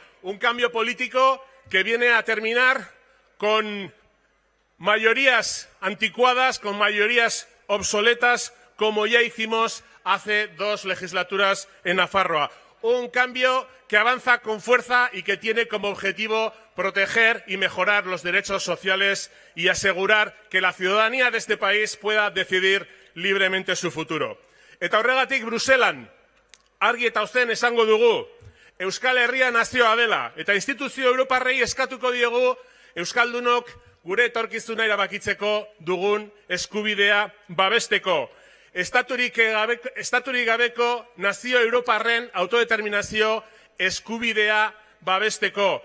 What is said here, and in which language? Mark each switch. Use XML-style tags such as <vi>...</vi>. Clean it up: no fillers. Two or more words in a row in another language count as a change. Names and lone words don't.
<es>Un cambio político que viene a terminar con mayorías anticuadas, con mayorías obsoletas, como ya hicimos hace 2 legislaturas en Nafarroa. un cambio que avanza con fuerza y que tiene como objetivo proteger y mejorar los derechos sociales y asegurar que la ciudadanía de este país pueda decidir libremente su futuro.</es> <eu>Eta horregatik Bruselan, argi eta ozen esango dugu, Euskal Herria nazioa dela, eta instituzio europarrei eskatuko diegu Euskaldunok gure etorkizuna erabakitzeko dugun eskubidea babesteko. Estaturik gabeko nazio europarren autodeterminazio eskubidea babesteko.</eu>